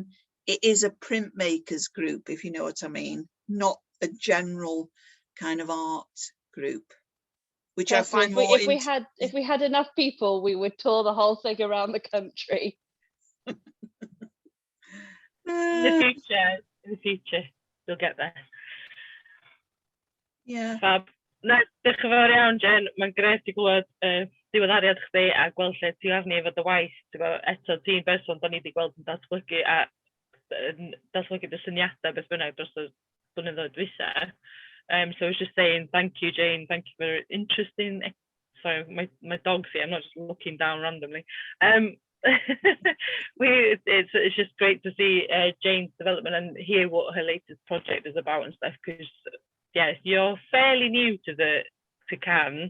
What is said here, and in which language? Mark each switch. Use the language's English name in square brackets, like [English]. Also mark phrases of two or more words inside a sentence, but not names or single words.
[English] It is a printmakers group, if you know what I mean, not a general kind of art group. Which I find more. If we had enough people, we would tour the whole thing around the country. In the future, you'll get there. Yeah. Fab. [Welsh] Na, diolch yn fawr iawn, Jen. Mae'n gret I glywed diweddariad chdi a gweld lle ti arni efo dy waith. Eto, ti'n berson da ni wedi gweld yn datblygu a datblygu dy syniadau beth bynnag dros y blynyddoedd dwytha. [English] So I was just saying, thank you, Jane. Thank you for interesting. Sorry, my dog's here. I'm not just looking down randomly. It's just great to see Jane's development and hear what her latest project is about and stuff. Because yeah, you're fairly new to CARN.